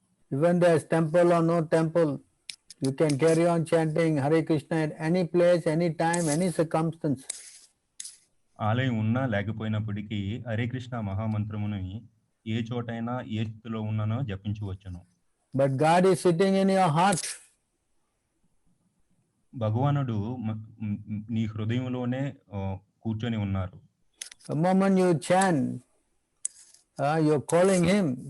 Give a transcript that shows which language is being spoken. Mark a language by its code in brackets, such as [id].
[en] Even there's temple or no temple, you can carry on chanting Hare Krishna at any place, any time, any circumstance. [te] ఆలయం ఉన్నా లేకపోయినప్పటికీ హరే కృష్ణ మహామంత్రముని ఏ చోటైనా ఏ స్థితిలో ఉన్నానో జపించవచ్చును. [en] But God is sitting in your heart. [te] భగవానుడు నీ హృదయంలోనే కూర్చొని ఉన్నారు. [en] The moment you chant, you're calling him.